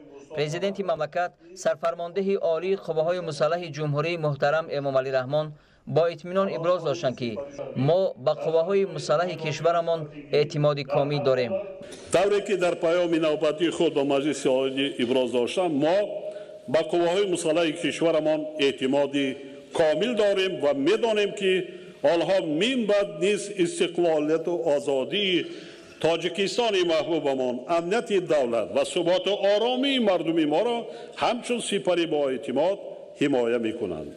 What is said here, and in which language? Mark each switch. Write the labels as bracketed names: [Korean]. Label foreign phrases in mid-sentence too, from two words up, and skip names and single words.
[Tajik] президент мамлакат сарфармондеҳи олии қувваҳои мусаллаҳи ҷумҳурии муҳтарам эмомалӣ раҳмон бо итминон изҳор доштанд, ки мо ба қувваҳои мусаллаҳи кишварамон эътимоди комил дорем. Тавре ки дар Паёми навбатии худ ба Маҷлиси Олӣ изҳор доштам, мо ба қувваҳои мусаллаҳи кишварамон эътимоди комил дорем ва медонем, ки онҳо минбаъд низ истиқлолият ва озодии Тоҷикистони маҳбубамон, амнияти давлат ва субот ва оромии мардуми моро ҳамчун сипари боэътимод ҳимоя мекунанд.